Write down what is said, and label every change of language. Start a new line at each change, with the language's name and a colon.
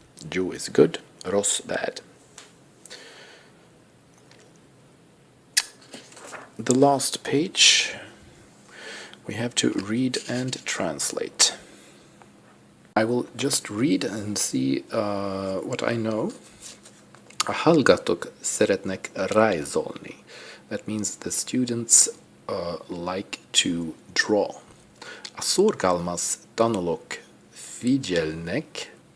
English: Jó is good, rossz bad. The last page, we have to read and translate. I will just read and see what I know.
Hungarian: A hallgatók szeretnek rajzolni.
English: That means the students like to draw.
Hungarian: A szorgalmas tanulók figyelnek.